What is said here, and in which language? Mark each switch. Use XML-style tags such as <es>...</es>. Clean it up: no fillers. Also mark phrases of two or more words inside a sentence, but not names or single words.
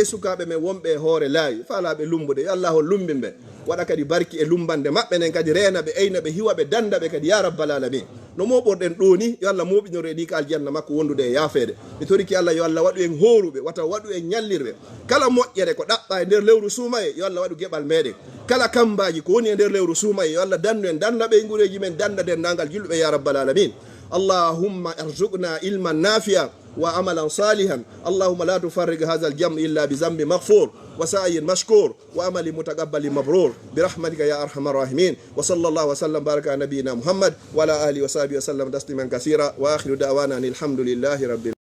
<ff>sukaɓe men wonɓe e hoore laawi faalaɓe lumbude yo Allah on lumbinɓe waɗa kadi barki e lumbande maɓɓe nen kadi renaɓe eynaɓe hiwaɓe dandaɓe kadi</ff> <ar>يا رب العالمين</ar> <ff>no moɓorɗen ɗo ni yo Allah moɓinore ɗi ka aljanna makko wondude e yaafede mi toriki Allah yo Allah waɗu en horuɓe wata waɗu en ñallirɓe kala moƴƴere ko ɗaɓɓa e nder lewru suumaye yo Allah waɗu geɓal meɗen kala kambaji ko woni e nder lewru suumaye yo Allah dandu en danna ɓe gureji men danda dendagal julɓe</ff> <ar>يا رب العالمين اللهم ارزقنا علما نافعا وعملا صالحا اللهم لا تفرج هذا الجمع الا بذنب مغفور وسعي مشكور وعمل متقبل مبرور برحمتك يا ارحم الراحمين وصلى الله وسلم بارك على نبينا محمد وعلى اله وصحبه وسلم تسليما كثيرا واخر دعوانا الحمد لله رب العالمين</ar>